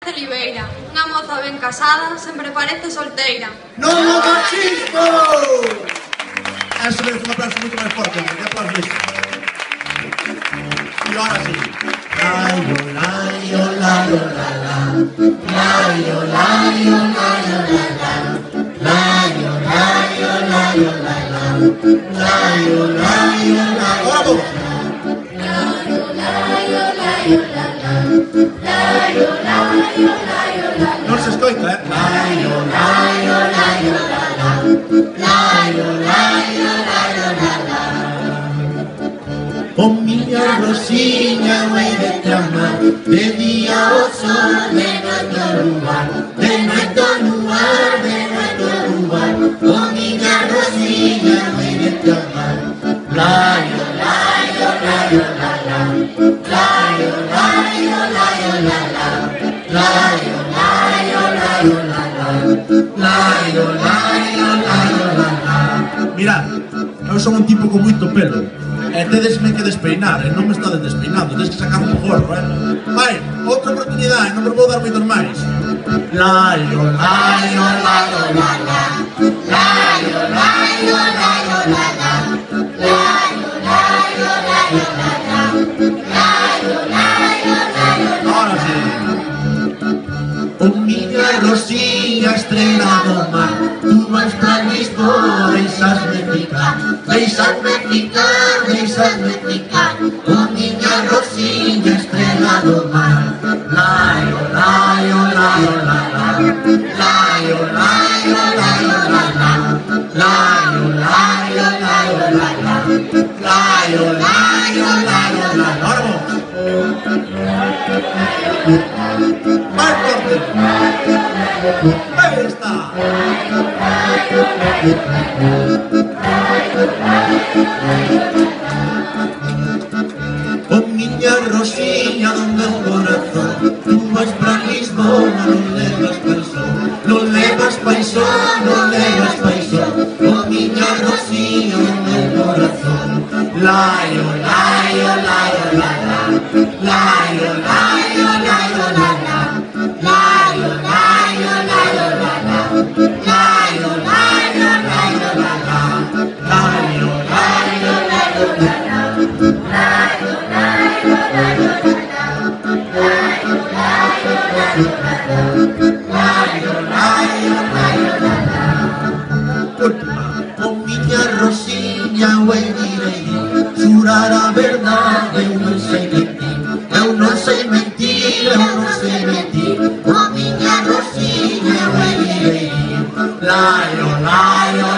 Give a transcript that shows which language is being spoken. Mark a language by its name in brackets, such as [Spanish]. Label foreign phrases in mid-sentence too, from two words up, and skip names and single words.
[Galician] Oliveira. Unha moza ben casada sempre parece solteira. Non o machismo! Eso merece un aplauso moito máis forte, que aplauso isto. E [Spanish] ahora sí. [Galician] Laio, laio, laio, la. Laio, laio, laio, la. Laio, laio, laio, la. Laio, laio, laio. Ahora vos. Laio, laio, laio, la. Laio, laio, laio, la. Non se escoita, Laio, laio, laio, la. Laio, laio, laio, la. O miña Rosiña, hei de te amar, de día o sol, de noite o luar, de noite o luar, de noite o luar. O miña Rosiña, hei de te amar. Laio, laio, laio, la. Laio, laio, laio, la. Laio, laio, laio, la. Laio, laio, laio, la. Mirad, eu son un tipo con moito pelo. E tedesme que despeinar, e non me estades despeinando, tedes que sacar un gorro, Vai, outra oportunidade, non me vou dar moitos máis. Laio, laio, laio, la. Laio, laio, laio, la. Laio, laio, laio, la. Laio, laio, laio, la. [Spanish] Ahora sí. [Galician] O miña Rosiña, estrela do mar, tú vas pra Lisboa, deixasme ficar, deixasme ficar, deixasme ficar. O miña Rosiña, estrela do mar. Laio, laio, laio, la. Laio, laio, laio, la. Laio, laio, laio, la. Laio, laio, laio, la. Ahora vos. [Spanish] Más fuerte. Ahí está. [Galician] O miña Rosiña do meu corazón, tú vas pra Lisboa, non levas paixón, non levas paixón, non levas paixón. O miña Rosiña do meu corazón. Laio, laio, laio, la. Laio, laio, laio, la. Laio, laio, laio, la. Laio, laio, laio, la. Laio, laio, laio, la. Laio, laio, laio, la. Laio, laio, laio, la. Laio, laio, laio, la. Última. O miña Rosiña, hei direi, xurar a verdade, eu non sei mentir. Eu non sei mentir, eu non sei mentir. O miña Rosiña, hei direi, laio, laio.